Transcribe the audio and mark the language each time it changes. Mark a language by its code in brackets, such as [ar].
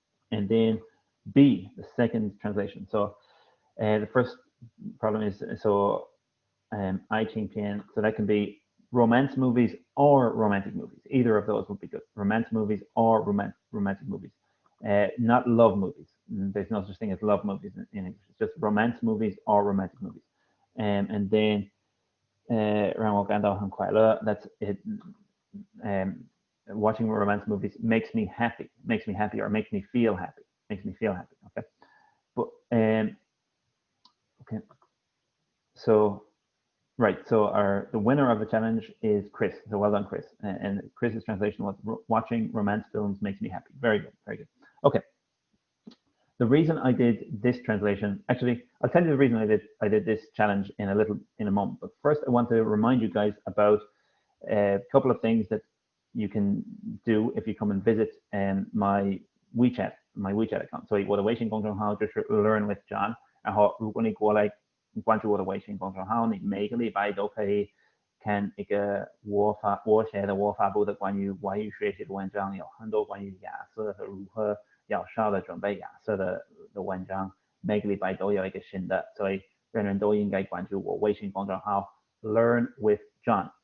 [en] And then B, the second translation. So the first problem is, so I Ching Pian, so that can be romance movies or romantic movies. Either of those would be good. Romance movies or romantic movies. Not love movies. There's no such thing as love movies in English. It's just romance movies or romantic movies. [zh] And then 让我感到很快乐. [en] That's it. Watching romance movies makes me happy, or makes me feel happy. Okay. But okay. So right. So the winner of the challenge is Chris. So well done, Chris. And Chris's translation was watching romance films makes me happy. Very good. Okay. The reason I did this translation, actually, I'll tell you the reason I did this challenge in a moment. But first, I want to remind you guys about a couple of things that you can do if you come and visit my my WeChat account， [zh] 所以我的微信公众号就是 Learn with John。然后如果你过来关注我的微信公众号，你每个礼拜都可以看一个我发布的关于外语学习的文章，有很多关于雅思和如何有效的准备雅思的文章，每个礼拜都有一个新的，所以人人都应该关注我微信公众号 Learn with John。